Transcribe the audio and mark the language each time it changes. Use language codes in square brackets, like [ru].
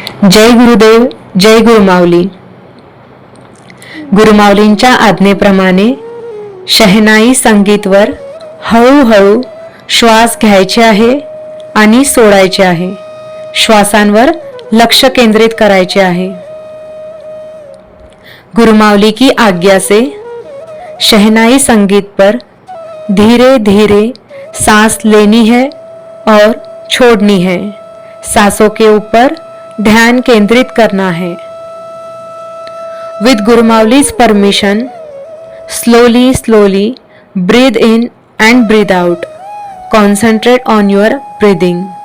[mr] जय गुरुदेव, जय गुरुमाऊली. गुरुमाऊलींच्या आज्ञेप्रमाणे शहनाई संगीतवर हळूहळू श्वास घ्यायचे आहे आणि सोडायचे आहे. श्वासांवर लक्ष केंद्रित करायचे आहे. [hi] गुरुमाऊली की आज्ञा से शहनाई संगीत पर धीरे धीरे सांस लेनी है और छोड़नी है. सांसों के ऊपर ध्यान केंद्रित करना है. [en] With Gurumauli's permission, slowly breathe in and breathe out. Concentrate on your breathing.